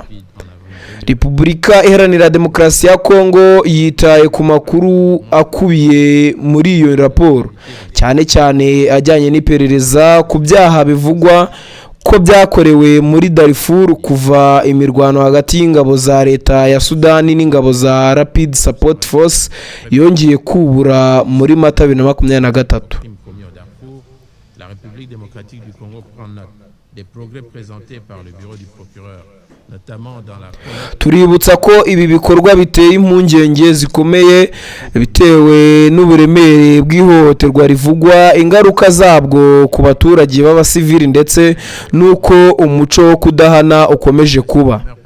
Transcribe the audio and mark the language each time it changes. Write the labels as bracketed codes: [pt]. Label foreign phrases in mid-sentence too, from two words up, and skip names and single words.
[rw] Repubulika Iharanira Demokarasi ya Kongo yitaye ku makuru akubiye muri iyo raporo, cyane cyane ajyanye n'iperereza ku byaha bivugwa ko byakorewe muri Darfur kuva imirwano hagati y'ingabo za leta ya Sudani n'ingabo za Rapid Support Force yongeye kubura muri Mata 2023. [fr] La République démocratique du Congo prend note des progrès présentés par le bureau du procureur. [rw] Tuributsa ko ibi bikorwa biteye impungenge zikomeye bitewe n'uburemere bw'ihohoterwa rivugwa, ingaruka zabwo ku baturage b'abasivili ndetse nuko umuco wo kudahana ukomeje kuba.